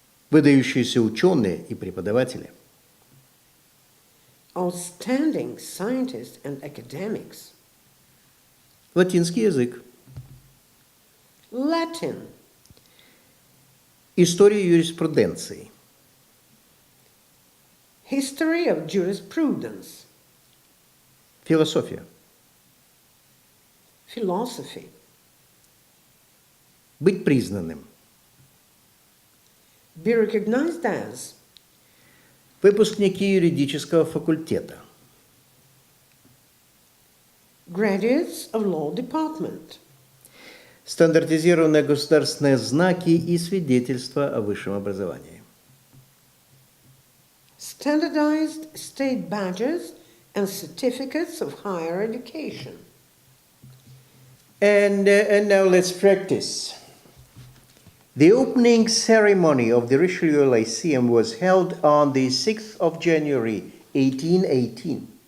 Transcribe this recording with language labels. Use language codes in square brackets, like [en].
[ru] Выдающиеся ученые и преподаватели. [en] outstanding scientists and academics, [ru] Латинский язык. [en] Latin, [ru] История юриспруденции. [en] history of jurisprudence, [ru] Философия. [en] philosophy, [ru] Быть признанным. [en] be recognized as, [ru] Выпускники юридического факультета. [en] graduates of law department, [ru] Стандартизированные государственные знаки и свидетельства о высшем образовании. [en] standardized state badges and certificates of higher education. And now let's practice. The opening ceremony of the Richelieu Lyceum was held on the 6th of January, 1818.